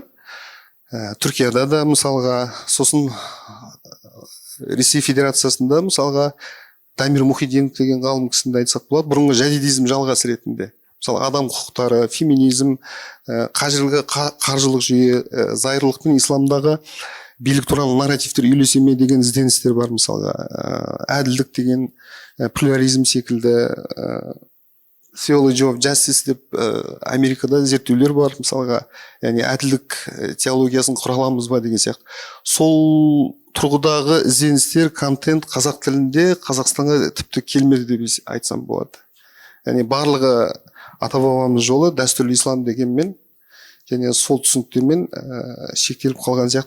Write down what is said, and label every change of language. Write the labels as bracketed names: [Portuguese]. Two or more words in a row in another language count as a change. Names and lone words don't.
[Kazakh] Түркияда да мысалға, сосын Ресей Федерациясында мысалға Дамир Мұхиддинов деген ғалым кісінде айтсақ болады, бұрынғы жадидизм жалғасы ретінде. Мысалы, адам құқықтары, феминизм, қаржылық жүйе, зайырлық пен исламдағы билік туралы нарративтер үйлесе ме деген ізденістер бар. Мысалға әділдік деген, плюрализм секілді, [English] theology of justice [Kazakh] деп Америкада зерттеулер бар. Мысалға, яғни әділдік теологиясын құра аламыз ба деген сияқты. Сол тұрғыдағы ізденістер, контент қазақ тілінде Қазақстанға тіпті келмеді деп айтсам болады. Яғни барлығы ата бабамыз жолы дәстүрлі ислам дегенмен және сол түсініктермен шектеліп қалған сияқты.